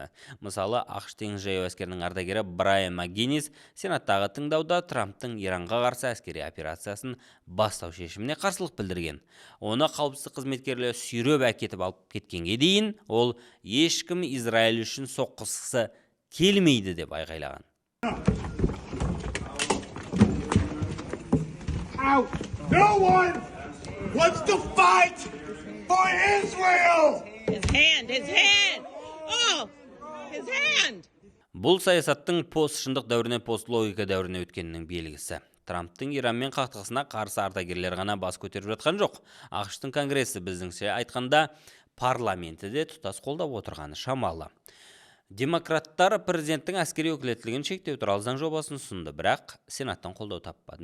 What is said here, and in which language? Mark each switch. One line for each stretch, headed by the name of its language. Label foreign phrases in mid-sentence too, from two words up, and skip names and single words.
Kazakh: Мысалы, ақш теңіз жаяу әскерінің ардагері Брайан МакГиннис сенаттағы тыңдауда Трамптың Иранға қарсы әскери операциясын бастау шешіміне қарсылық білдірген. Оны қауіпсіздік қызметкерлері сүйреп әкетіп алып кеткенге дейін ол ешкім Израиль үшін соққысы келмейді деп айғайлаған.
English: No one wants to fight for Israel! His hand! Oh, his hand!
Kazakh: Бұл саясаттың постшындық дәуіріне постлогика дәуіріне өткенінің белгісі. Трамптың Иранмен қақтығысына қарсы ардагерлер ғана бас көтеріп жатқан жоқ. ақш-тың конгресі біздіңше айтқанда парламенті де тұтас қолдап отырғаны шамалы. Демократтар президенттің әскери өкілеттілігін шектеу туралы заң жобасын ұсынды, бірақ сенаттан қолдау таппады.